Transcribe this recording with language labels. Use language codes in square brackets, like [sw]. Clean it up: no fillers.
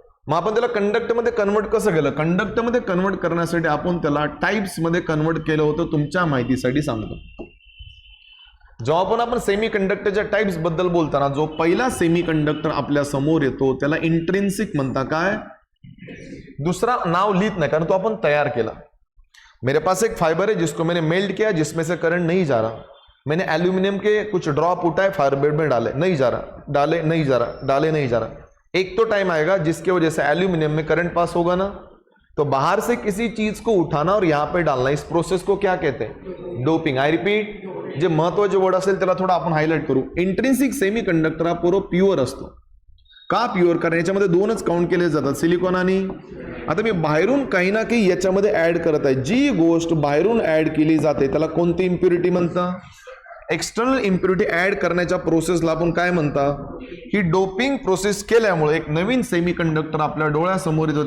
[mr] मग आपण त्याला कंडक्टरमध्ये कन्वर्ट कसं केलं, कंडक्टरमध्ये कन्वर्ट करण्यासाठी आपण त्याला टाइप्समध्ये कन्वर्ट केलं होतं. तुमच्या माहितीसाठी सांगतो. जेव्हा पण आपण सेमी कंडक्टरच्या टाइप्स बद्दल बोलताना जो पहिला सेमी कंडक्टर आपल्या समोर येतो त्याला इंट्रिन्सिक म्हणता. काय दूसरा नाव लिहित नाही कारण [hi] तो अपन तैयार किया. मेरे पास एक फाइबर है जिसको मैंने मेल्ट किया जिसमें से करंट नहीं जा रहा. मैंने एल्यूमिनियम के कुछ ड्रॉप उठाए फायर बेड में डाले, नहीं जा रहा, डाले नहीं जा रहा, डाले नहीं जा रहा. एक तो टाइम आएगा जिसके वजह से एल्यूमिनियम में करंट पास होगा ना. तो बाहर से किसी चीज को उठाना और यहाँ पे डालना, इस प्रोसेस को क्या कहते हैं, डोपिंग. [en] I repeat, [mr] जे महत्वाचे वर्ड असेल त्याला थोडा आपण हायलाइट करू. इंट्रिन्सिक सेमी कंडक्टर हा पूर्ण प्युअर असतो. का प्युअर, कारण याच्यामध्ये दोनच काउंट केले जातात, सिलिकॉन आणि. आता मी बाहेरून काही ना काही याच्यामध्ये ऍड करत आहे. जी गोष्ट बाहेरून ऍड केली जाते त्याला कोणती इम्प्युरिटी म्हणतात, एक्सटर्नल इम्प्युरिटी ऍड करण्याच्या प्रोसेसला आपण काय म्हणतात, ही डोपिंग प्रोसेस केल्यामुळे एक नवीन सेमी कंडक्टर आपल्या डोळ्यासमोर येतो.